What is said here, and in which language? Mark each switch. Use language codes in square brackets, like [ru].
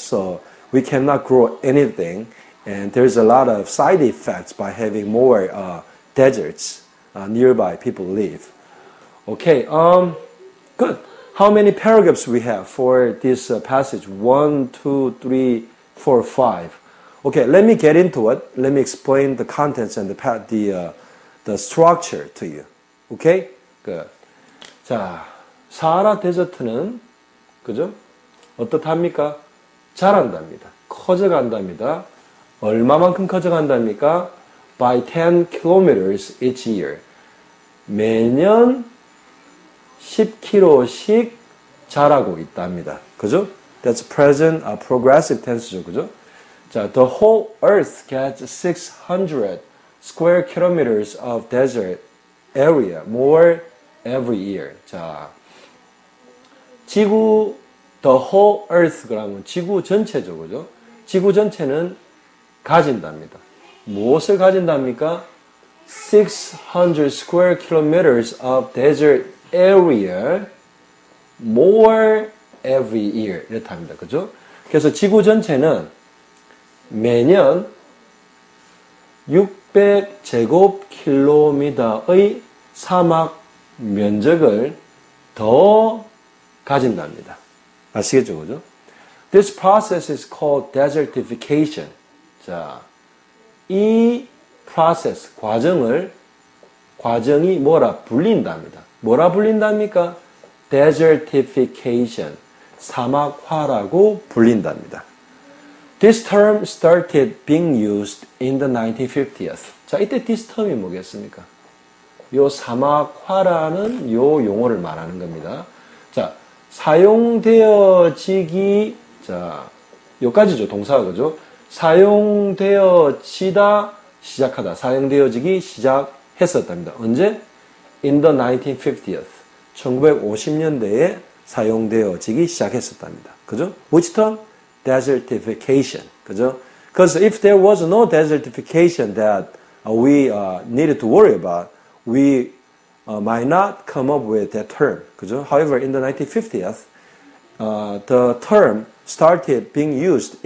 [en] So we cannot grow anything, and there's a lot of side effects by having more deserts nearby people live. Okay, good. How many paragraphs we have for this passage? 1, 2, 3, 4, 5. Okay, let me get into it. Let me explain the contents and the structure to you. Okay? Good. [ko] 자, 사하라 데저트는 그죠? 어떻답니까? 자란답니다. 커져간답니다. 얼마만큼 커져간답니까? [en] By 10 kilometers each year. [ko] 매년 10km씩 자라고 있답니다. 그죠? [en] That's present progressive tense죠. [ko] 그죠? 자, [en] the whole earth gets 600 square kilometers of desert area more every year. [ko] 자, 지구 [en] the whole earth [ko] 그러면 지구 전체죠. 그죠? 지구 전체는 가진답니다. 무엇을 가진답니까? [en] 600 square kilometers of desert area more every year [ko] 이렇답니다. 그죠? 그래서 지구 전체는 매년 600제곱킬로미터의 사막 면적을 더 가진답니다. 아시겠죠? 그죠? [en] This process is called desertification. [ko] 자, 이 process, 과정이 뭐라 불린답니다. 뭐라 불린답니까? desertification, 사막화라고 불린답니다. [en] This term started being used in the 1950s. [ko] 자, 이때 [en] this term [ko] 이 뭐겠습니까? 요 사막화라는 요 용어를 말하는 겁니다. 자, 사용되어지기, 자, 요까지죠. 동사가 그죠? 사용되어지다, 시작하다. 사용되어지기 시작했었답니다. 언제? [en] In the 1950s. [ko] 1950년대에 사용되어지기 시작했었답니다. 그죠? [en] Which term? Desertification. 그죠? Because if there was no desertification that we needed to worry about, we might not come up with that term. [ko] 그죠? [en] However, in the 1950s, the term started being used.